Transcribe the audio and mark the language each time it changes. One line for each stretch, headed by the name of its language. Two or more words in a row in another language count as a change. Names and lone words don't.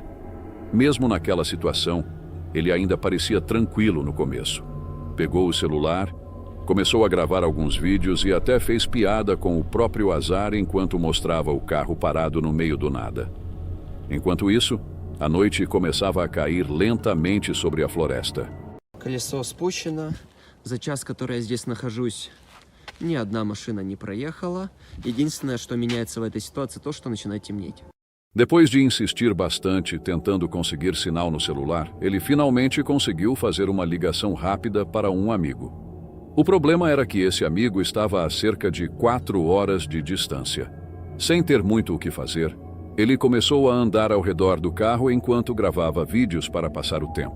Portuguese: Mesmo naquela situação, ele ainda parecia tranquilo no começo. Pegou o celular, começou a gravar alguns vídeos e até fez piada com o próprio azar enquanto mostrava o carro parado no meio do nada. Enquanto isso, a noite começava a cair lentamente sobre a floresta.
Russian: Колесо спущено. За час, который я здесь нахожусь, ни одна машина не проехала. Единственное, что меняется в этой ситуации, то, что начинает темнеть.
Portuguese: Depois de insistir bastante, tentando conseguir sinal no celular, ele finalmente conseguiu fazer uma ligação rápida para um amigo. O problema era que esse amigo estava a cerca de 4 horas de distância. Sem ter muito o que fazer, ele começou a andar ao redor do carro enquanto gravava vídeos para passar o tempo.